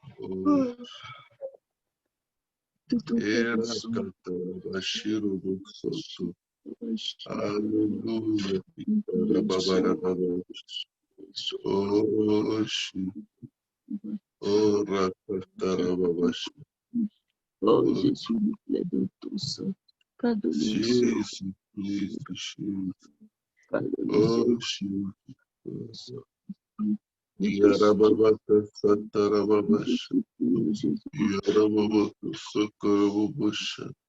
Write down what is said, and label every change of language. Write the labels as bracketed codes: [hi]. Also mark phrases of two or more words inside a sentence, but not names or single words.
[fr] Oh, era katarabashiro buksoto. Hallelujah. Ikarababarababash. Oh, shi. Oh, rakatarababash. Oh Jésus, nous plaidons tous. Pardonne-nous, Jesus, Jesus, Jesus. pardonne-nous, Oh, Jesus. Yarababaka satarababash. Yarababaka sokorababasha.